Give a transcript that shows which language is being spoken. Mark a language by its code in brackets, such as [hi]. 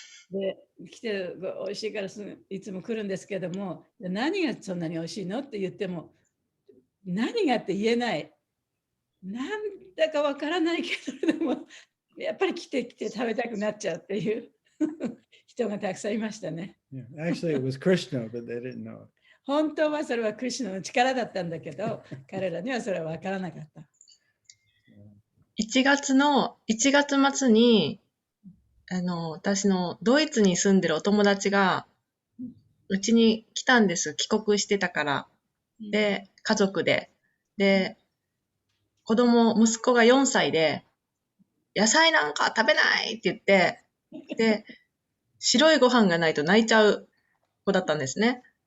[ja] で、来て美味しいからいつも来るんですけども、何がそんなに美味しいのって言っても、何がって言えない。なんだかわからないけど、でもやっぱり来て食べたくなっちゃうっていう人がたくさんいましたね。 [en] Yeah, actually, it was Krishna, but they didn't know it. [ja] 本当はそれはクリシュナの力だったんだけど、彼らにはそれはわからなかった。 1月末に、私のドイツに住んでるお友達が、うちに来たんです。帰国してたから。で、家族で。で、息子が4歳で、野菜なんか食べないって言って、で、白いご飯がないと泣いちゃう子だったんですね。